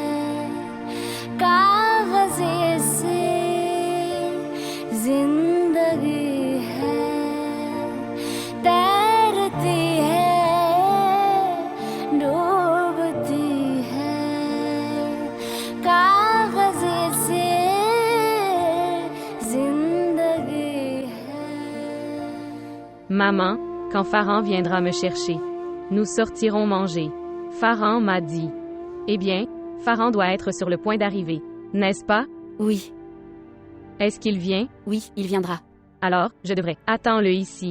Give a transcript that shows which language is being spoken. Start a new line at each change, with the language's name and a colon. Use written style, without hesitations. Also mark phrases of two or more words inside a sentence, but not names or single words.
Hindi: कागज़े से जिंदगी है तैरती है डूबती है कागज़े से जिंदगी है
French: Maman, quand Farhan viendra me chercher, nous sortirons manger. Farhan m'a dit. Eh bien, Farhan doit être sur le point d'arriver, n'est-ce pas? Oui, Est-ce qu'il vient? oui, il viendra. Alors, je devrais. Attends-le ici.